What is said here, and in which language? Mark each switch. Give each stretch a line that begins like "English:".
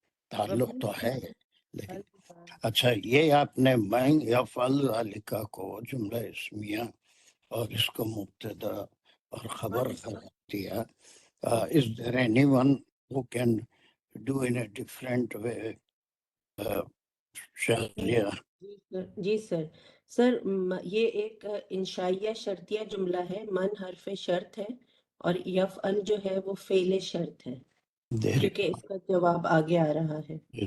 Urdu: تعلق تو ہے لیکن اچھا یہ آپ نے میں یفعل ذالک کو جملہ اسمیہ اور اس کو مبتدا اور خبر قرار دیا.
English: Is there anyone who can do in a different way?
Urdu: شہریہ جی سر. سر یہ ایک انشائیہ شرطیہ جملہ ہے، من حرف شرط ہے اور یفعل جو ہے وہ فعل شرط ہے، کیونکہ اس کا جواب آگے آ رہا ہے.